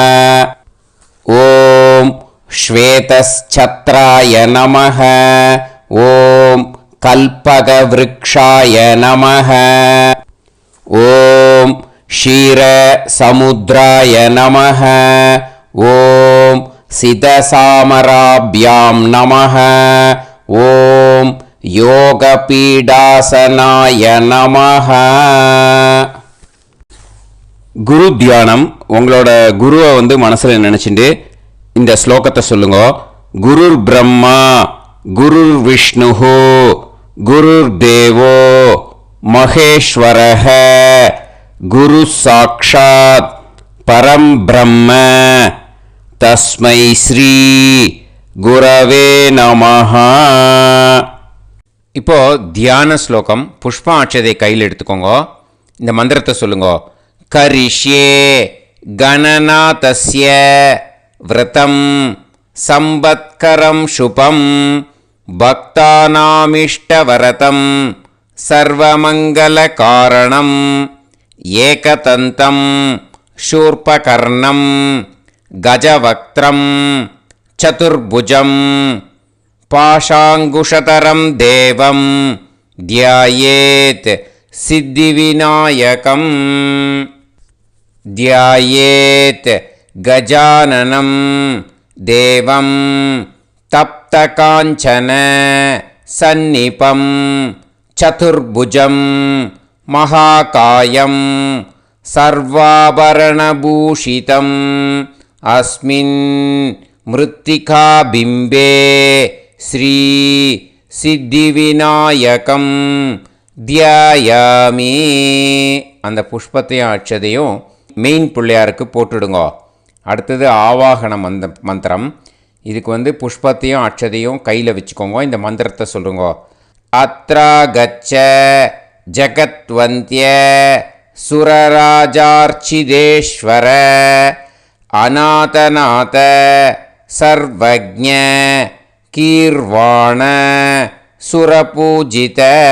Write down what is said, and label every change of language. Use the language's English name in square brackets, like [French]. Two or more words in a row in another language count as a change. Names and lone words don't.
[Sanskrit] ओम् श्वेतच्छत्राय नमः ओम् कल्पकवृक्षाय नमः ओम् क्षीरसमुद्राय नमः ओम् सितचामराभ्यां नमः ओम् योगपीठासनाय नमः. [Tamil] குரு தியானம். உங்களோட குருவை மனசில் நினச்சிட்டு இந்த ஸ்லோகத்தை சொல்லுங்க. [Sanskrit] गुरुर् ब्रह्मा गुरुर् विष्णुः गुरुर् देवो महेश्वरः गुरु साक्षात् परं ब्रह्म तस्मै श्री गुरवे नमः. [Tamil] இப்போ தியான ஸ்லோகம். புஷ்ப அட்சதை கையில் எடுத்துக்கோங்க. இந்த மந்திரத்தை சொல்லுங்க. [Sanskrit] करिष्ये गणनाथस्य व्रतं सम्पत्करं शुभं भक्तानामिष्टवरदं सर्वमङ्गलकारणं एकदन्तं शूर्पकर्णं गजवक्त्रं चतुर्भुजं पाशाङ्कुशधरं देवं ध्यायेत् सिद्धिविनायकं ध्यायेत् गजाननं देवं तप्तकाञ्चन सन्निपं चतुर्भुजं महाकायं सर्वाभरणभूषितम् अस्मिन् मृत्तिकाबिम्बे श्री सिद्धिविनायकं தியாயாமி. [Tamil] அந்த புஷ்பத்தையும் அட்சதையும் மெயின் பிள்ளையாருக்கு போட்டுடுங்கோ. அடுத்தது ஆவாகன மந்திரம். இதுக்கு புஷ்பத்தையும் அட்சதையும் கையில் வச்சுக்கோங்க. இந்த மந்திரத்தை சொல்லுங்க. [Sanskrit] अत्रा गच्छ जगद्वन्द्य सुरराजार्चितेश्वर अनाथनाथ सर्वज्ञ गीर्वाण सुरपूजित.